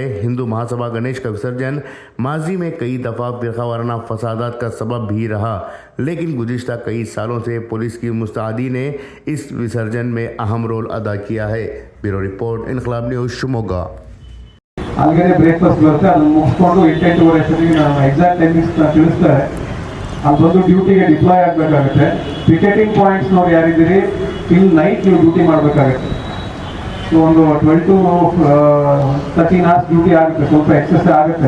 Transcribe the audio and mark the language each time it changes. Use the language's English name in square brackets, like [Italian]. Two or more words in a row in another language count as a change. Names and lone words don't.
[Urdu] ہندو مہاسبھا گنیش کا وسرجن ماضی میں کئی دفعہ فرقہ وارانہ فسادات کا سبب بھی رہا، لیکن گزشتہ کئی سالوں سے پولیس کی مستعدی نے اس وسرجن میں اہم رول ادا کیا ہے. [English] Bureau report, Inquilab News, Shimoga. अलगे ब्रेकफास्ट बर्ते [Kannada] ಅದನ್ನು ಮುಗಿಸ್ಕೊಂಡು 8:30 ಅಷ್ಟೊತ್ತಿಗೆ ನಾನು [English] exact timings [Kannada] ತಿಳಿಸ್ತಾರೆ ಅಲ್ಲಿ ಬಂದು ಡ್ಯೂಟಿಗೆ ಡಿಪ್ಲಾಯ್ ಆಗಬೇಕಾಗುತ್ತೆ. [English] picketing points [Kannada] ನಾವು ಯಾರಿದ್ದೀರಿ [English] till night [Kannada] ನೀವು ಡ್ಯೂಟಿ ಮಾಡಬೇಕಾಗುತ್ತೆ. ಸೊ ಒಂದು [English] 12 to 13 hours [Kannada] ಡ್ಯೂಟಿ ಆಗುತ್ತೆ, ಸ್ವಲ್ಪ ಎಕ್ಸಸ್ ಆಗುತ್ತೆ.